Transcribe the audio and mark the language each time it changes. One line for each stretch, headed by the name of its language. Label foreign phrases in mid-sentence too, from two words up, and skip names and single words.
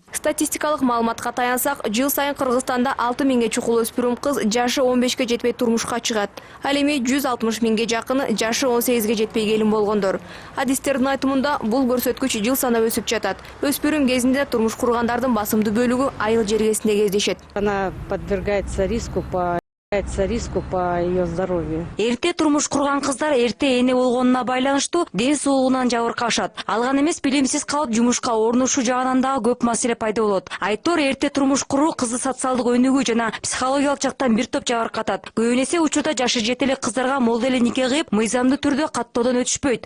Kyrgyz: Статистикалык маалыматка таянсак, жыл сайын Кыргызстанда 6000 чукул өспүрүм кыз жашы 15ге жетпей турмушка чыгат. Ал эми 160 000 жакыны жашы 18ге жетпей келин болгондор. Адистердин айтымында бул көрсөткүч жыл санап өсүп жатат. Өспүрүм кезинде турмуш кургандардын басымдуу бөлүгү айыл жергесинде кездешет.
Russian: Она подвергается риску по ее здоровью.
Kyrgyz: Эрте турмуш курган кыздар эрте эне болгонуна байланыштуу ден соолугунан жабыркашат. Алган эмес билимсиз калып жумушка орношуу жагынан дагы көп маселе пайда болот. Айтор эрте турмуш куруу кызды социалдык өнүгүү жана психологиялык жактан бир топ жабыркатат. Көбүнесе учурда жашы жете эле кыздарга молдо эле нике кыйып, мыйзамдуу түрдө каттоодон өтүшпөйт.